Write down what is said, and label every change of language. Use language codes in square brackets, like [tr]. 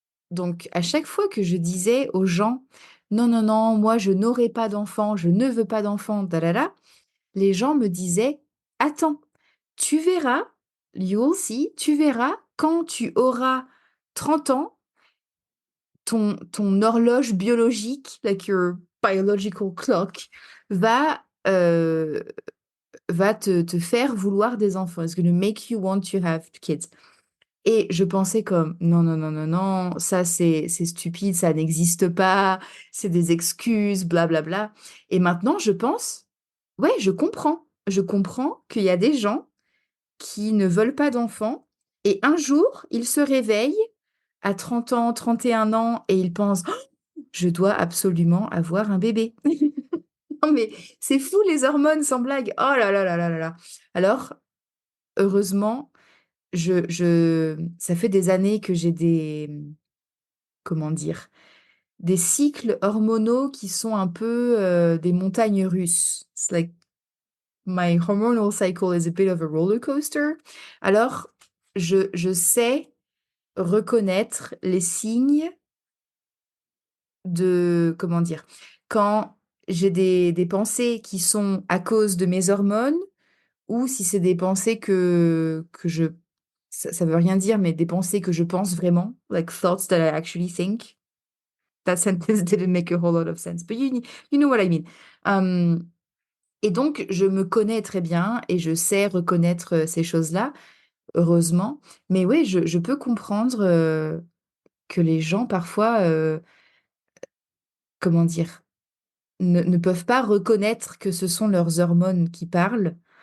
[fr] donc à chaque fois que je disais aux gens: «Non, non, non, moi je n'aurai pas d'enfant, je ne veux pas d'enfant, da da da», les gens me disaient: «Attends, tu verras, [en] you'll see, [fr] tu verras quand tu auras 30 ans, ton horloge biologique, [en] like your biological clock, [fr] va, va te faire vouloir des enfants. [en] It's gonna make you want to have kids». [fr] Et je pensais comme: «Non, non, non, non, non, ça c'est stupide, ça n'existe pas, c'est des excuses, bla bla bla». Et maintenant je pense: «Ouais, je comprends. Je comprends qu'il y a des gens qui ne veulent pas d'enfants et un jour, ils se réveillent à 30 ans, 31 ans et ils pensent: "Oh, je dois absolument avoir un bébé". Non mais c'est fou les hormones, sans blague. Oh là là là là là là. Alors, heureusement, ça fait des années que j'ai des, comment dire? des cycles hormonaux qui sont un peu des montagnes russes. [en] It's like my hormonal cycle is a bit of a roller coaster. [fr] Alors, je sais reconnaître les signes de, comment dire, quand j'ai des pensées qui sont à cause de mes hormones ou si c'est des pensées que ça veut rien dire, mais des pensées que je pense vraiment, [en] like thoughts that I actually think. That sentence didn't make a whole lot of sense, but you know what I mean. [fr] Um, et donc, je me connais très bien et je sais reconnaître ces choses-là, heureusement. Mais oui, je peux comprendre que les gens, parfois, comment dire, ne peuvent pas reconnaître que ce sont leurs hormones qui parlent.